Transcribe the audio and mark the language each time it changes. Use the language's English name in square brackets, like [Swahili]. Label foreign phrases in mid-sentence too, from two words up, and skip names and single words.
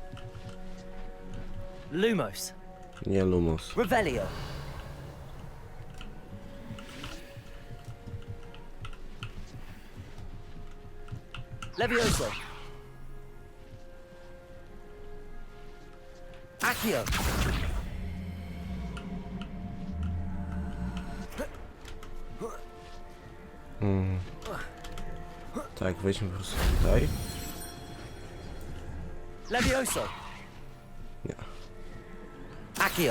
[Polish] Lumos! Nie Lumos. Revelio! Levioso! Accio! Tak, wejdźmy po prostu tutaj. Levioso! Nie. Accio!